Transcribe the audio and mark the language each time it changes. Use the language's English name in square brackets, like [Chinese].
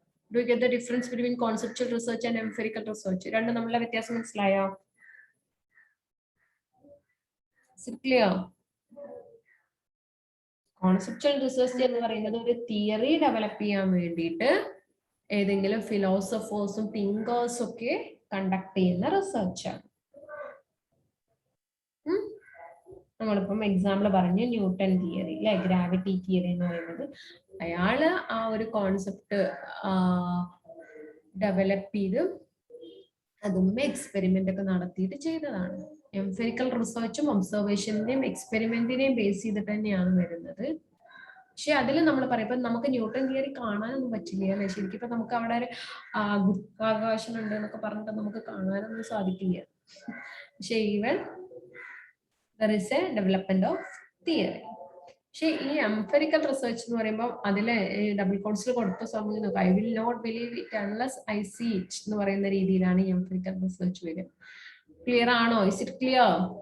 [English] Do you get the difference between conceptual research and empirical research? [Malayalam] രണ്ടും തമ്മിലുള്ള വ്യത്യാസം മനസ്സിലായോ? [English] Is it clear? [Malayalam] Conceptual research എന്ന് പറയുന്നത് ഒരു തിയറി ഡെവലപ്പ് ചെയ്യാൻ വേണ്ടിയിട്ട് ഏതെങ്കിലും ഫിലോസഫേഴ്സും തിങ്കേഴ്സും ഒക്കെ കണ്ടക്ട് ചെയ്യുന്ന റിസർച്ചാണ്. നമ്മളിപ്പം എക്സാമ്പിൾ പറഞ്ഞു ന്യൂട്ടൺ തിയറി അല്ലെ, ഗ്രാവിറ്റി തിയറി എന്ന് പറയുന്നത് അയാള് ആ ഒരു കോൺസെപ്റ്റ് ഡെവലപ്പ് ചെയ്ത് അതും എക്സ്പെരിമെന്റ് ഒക്കെ നടത്തിയിട്ട് ചെയ്തതാണ്. എംഫിറിക്കൽ റിസർച്ചും ഒബ്സർവേഷന്റെയും എക്സ്പെരിമെന്റിനെയും ബേസ് ചെയ്തിട്ട് തന്നെയാണ് വരുന്നത്. പക്ഷെ അതിൽ നമ്മൾ പറയും, ഇപ്പൊ നമുക്ക് ന്യൂട്ടൺ തിയറി കാണാനൊന്നും പറ്റില്ല അല്ലെ. ശരിക്കും ഇപ്പൊ നമുക്ക് അവിടെ ഒരു ഗുരുത്വാകർഷണം ഉണ്ട് എന്നൊക്കെ പറഞ്ഞിട്ട് നമുക്ക് കാണാനൊന്നും സാധിക്കില്ല. പക്ഷെ [English] Even there is a development of theory. [Malayalam] പക്ഷെ ഈ എംഫിറിക്കൽ റിസർച്ച് എന്ന് പറയുമ്പോൾ അതിലെ ഡബിൾ കോട്ട്സിൽ കൊടുത്ത സമയം നോക്കാം, [English] I will not believe it unless I see it [Malayalam] എന്ന് പറയുന്ന രീതിയിലാണ് ഈ എംഫിറിക്കൽ റിസർച്ച് വരിക. ക്ലിയർ ആണോ? [English] Is it clear?